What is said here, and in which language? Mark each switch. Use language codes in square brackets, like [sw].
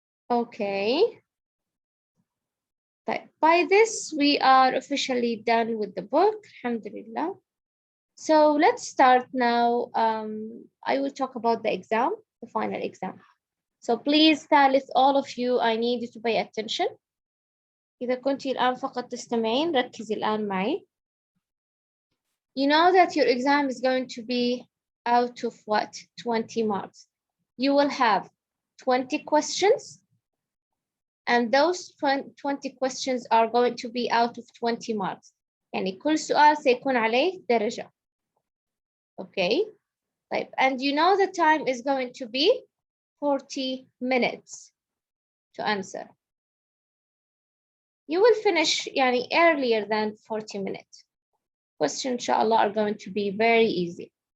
[en] Okay. But by this, we are officially done with the book, alhamdulillah. So let's start now. I will talk about the exam, the final exam. So please, ثالث, all of you, I need you to pay attention. [ar] إذا كنتي الآن فقط تستمعين، ركزي الآن معي. [en] You know that your exam is going to be out of what? 20 marks. You will have 20 questions, and those 20 questions are going to be out of 20 marks. [ar] يعني كل سؤال سيكون عليه درجة. [en] Okay? طيب, and you know the time is going to be 40 minutes to answer. You will finish يعني earlier than 40 minutes. Questions, inshallah, are going to be very easy.